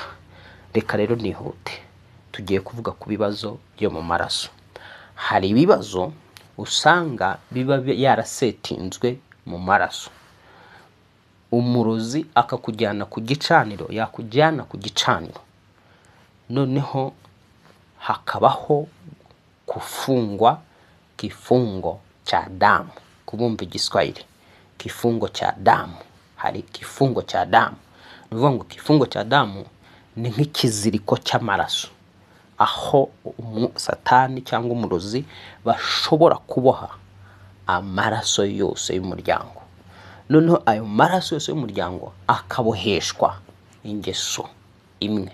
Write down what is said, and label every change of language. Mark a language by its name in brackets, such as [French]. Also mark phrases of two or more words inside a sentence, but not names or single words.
[Kinyarwanda] Reka rero nihute, tugiye kuvuga ku bibazo byo mu maraso. Hari ibibazo usanga biba yarasetinzwe mu maraso. Umurozi akakujyana ku gicaniro, yakujyana ku gicaniro, noneho hakabaho [Swahili] kufungwa kifungo cha damu. [Kinyarwanda] Kubumva igiswahili, [Swahili] kifungo cha damu. Hari kifungo cha damu. [Kinyarwanda] Nuvuga ngo [Swahili] kifungo cha damu [Kinyarwanda] ni nk'ikiziriko cy'amaraso, aho Satani cyangwa umurozi bashobora kuboha amaraso yose y'umuryango. Noneho ayo maraso yose y'umuryango akaboheshwa ingeso imwe.